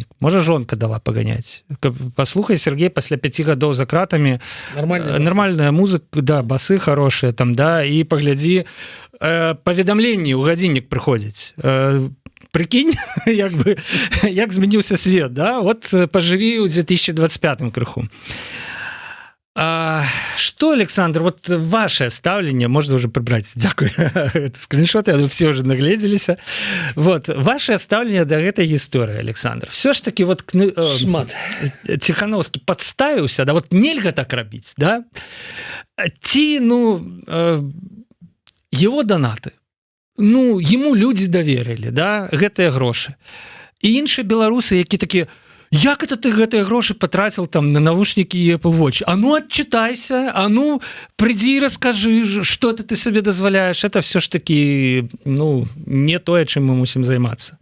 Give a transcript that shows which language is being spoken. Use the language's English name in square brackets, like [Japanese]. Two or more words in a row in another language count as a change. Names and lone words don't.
[Belarusian] Можа, жонка дала паганяць. Паслухай, Сергей, пасля 5 гадоў за кратамі нармальная музыка, да, басы хорошыя там, да, і паглядзі, паведамленні ў гадзіннік прыходзяць. Прыкінь, як бы, як змяніўся свет, да? Вот пажыві ў 2025 крыху. [Russian] Что, Александр, вот ваше ставленне, можно уже прибрать, дякую, скриншоты, все уже наглядзеліся. [Belarusian] Вот, ваше ставленне да гэтай гісторыі, Александр. [Russian] Все ж таки вот [Belarusian] шмат. Ціхановскі падставіўся, да, вот нельга так рабіць, да? Ці, ну, [Russian] его донаты, ну, ему люди доверили, [Belarusian] да, гэтыя грошы. І іншыя беларусы, які такія: як это ты гэтыя грошы патраціў там на навушнікі і Apple Watch? А ну адчытайся, а ну прыйдзі і раскажы, што ты сабе дазваляеш. [Russian] Это все ж таки, [Belarusian] ну, не тое, чым мы мусім займацца.